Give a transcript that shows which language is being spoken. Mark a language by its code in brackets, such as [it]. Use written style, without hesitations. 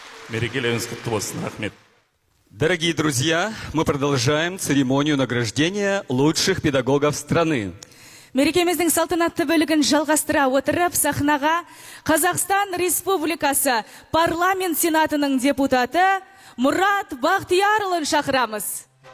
[kk] Мерекелеріңіз құтты болсын, рахмет. [ru] Дорогие друзья, мы продолжаем церемонию награждения лучших педагогов страны. [kk] Мерекеміздің салтанатты бөлігін жалғастыра отырып, сахнаға Қазақстан Республикасы парламент сенатының депутаты Мұрат Бақтиярұлын шақырамыз.